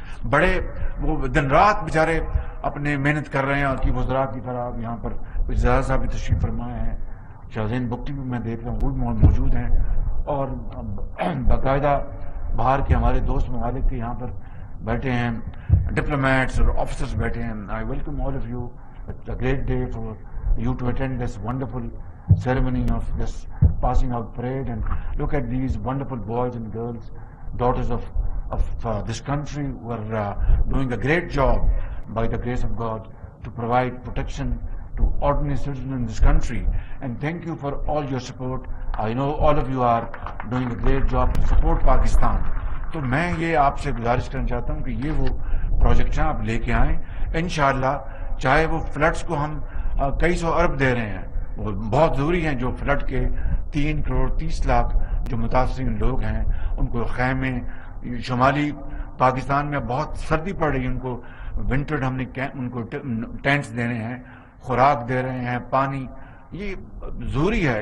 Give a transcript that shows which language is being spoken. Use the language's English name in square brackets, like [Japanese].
[Urdu] بڑے وہ دن رات بیچارے اپنے محنت کر رہے ہیں. اور کی وزراء کی طرح یہاں پر وزراء صاحب بھی تشریف فرمائے ہیں, شاہزین بگٹی بھی میں دیکھ رہا ہوں, وہ بھی موجود ہیں, اور باقاعدہ باہر کے ہمارے دوست ممالک کے یہاں پر بیٹھے ہیں, ڈپلومیٹس اور آفیسرز بیٹھے ہیں. [English] I welcome all of you. It's a great day for you to attend this wonderful ceremony of this passing out parade, and look at these wonderful boys and girls, daughters of this country, who are doing a great job by the grace of God to provide protection to ordinary citizens in this country. And thank you for all your support. I know all of you are doing a great job to support Pakistan. [Urdu] تو میں یہ آپ سے گزارش کرنا چاہتا ہوں کہ یہ وہ پروجیکٹیں آپ لے کے آئیں انشاءاللہ. چاہے وہ فلڈس کو ہم کئی سو ارب دے رہے ہیں, وہ بہت ضروری ہیں. جو فلڈ کے 3 کروڑ 30 لاکھ جو متاثرین لوگ ہیں, ان کو خیمے, شمالی پاکستان میں بہت سردی پڑ رہی ہے, ان کو ونٹر ہم نے ان کو ٹینٹس دینے ہیں, خوراک دے رہے ہیں, پانی, یہ ضروری ہے.